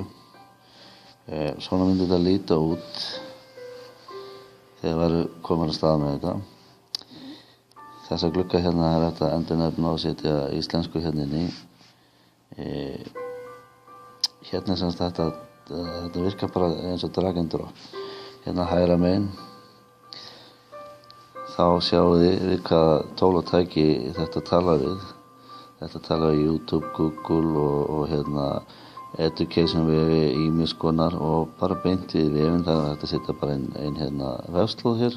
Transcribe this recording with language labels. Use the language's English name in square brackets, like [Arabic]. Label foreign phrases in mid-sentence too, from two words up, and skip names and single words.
[Icelandic] Svona myndi þetta líta út þegar væru komin að stað með þetta. Þessa glugga hérna hægt að endurnefna og setja íslensku hérna inn í. Hérna semst þetta virkar bara eins og [English] drag and drop. [Icelandic] Hérna hægra megin. Þá sjáu þið við hvaða tól og tæki þetta talar við. Þetta talar við YouTube, Google og hérna education vefi ýmis konar og bara beint við vefinn þannig að þetta setja bara ein hérna vefslóð hér.